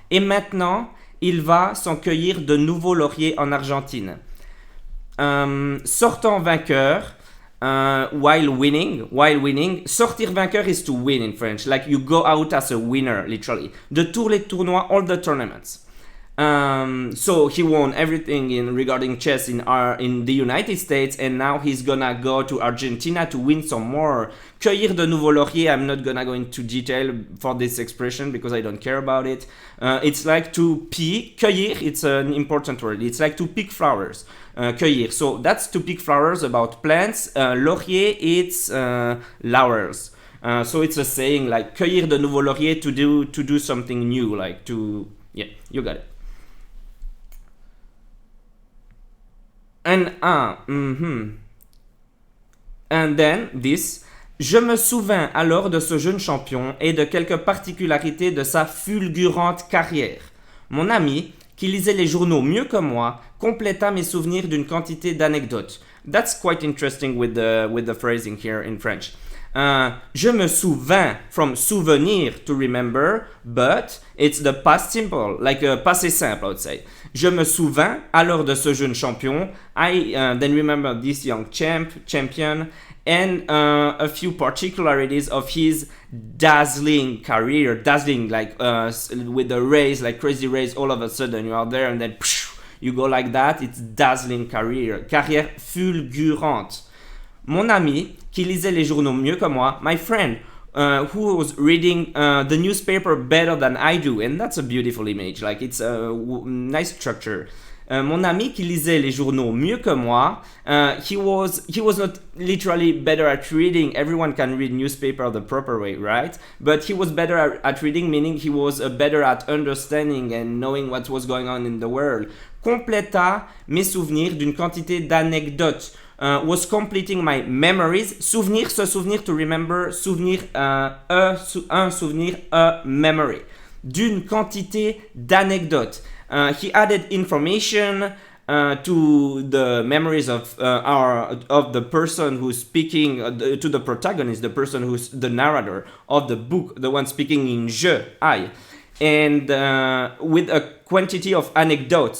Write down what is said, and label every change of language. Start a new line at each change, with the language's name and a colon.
French: Et maintenant, il va s'en cueillir de nouveaux lauriers en Argentine. Sortant vainqueur,
English: while winning,
French: sortir vainqueur
English: is to win in French, like you go out as a winner, literally.
French: De tous les tournois,
English: all the tournaments. So he won everything regarding chess in the United States, and now he's gonna go to Argentina to win some more.
French: Cueillir de nouveaux lauriers,
English: I'm not gonna go into detail for this expression because I don't care about it. It's like to pick, cueillir, it's an important word. It's like to pick flowers. Cueillir. So that's to pick flowers about plants. Laurier, it's laurels. So it's a saying like
French: cueillir de nouveaux lauriers
English: to do something new, like to, yeah, you got it. And then this.
French: Je me souvins alors de ce jeune champion et de quelques particularités de sa fulgurante carrière. Mon ami, qui lisait les journaux mieux que moi, compléta mes souvenirs d'une quantité d'anecdotes.
English: That's quite interesting with the phrasing here in French.
French: Je me souvins,
English: from souvenir to remember, but it's the past simple, like passé simple, I would say.
French: Je me souvins alors de ce jeune champion.
English: I then remember this young champion, and a few particularities of his dazzling career. Dazzling, like with the race, like crazy race, all of a sudden you are there and then you go like that. It's dazzling career.
French: Carrière fulgurante. Mon ami, qui lisait les journaux mieux que moi,
English: my friend, who was reading the newspaper better than I do, and that's a beautiful image, like it's a nice structure.
French: Mon ami qui lisait les journaux mieux que moi,
English: he was not literally better at reading. Everyone can read newspaper the proper way, right? But he was better at reading, meaning he was better at understanding and knowing what was going on in the world.
French: Compléta mes souvenirs d'une quantité d'anecdotes.
English: Was completing my memories.
French: Souvenir, se souvenir,
English: to remember.
French: Souvenir, un souvenir,
English: a memory.
French: D'une quantité d'anecdotes.
English: He added information to the memories of the person who's speaking, to the protagonist, the person who's the narrator of the book, the one speaking in I. And with a quantity of anecdotes.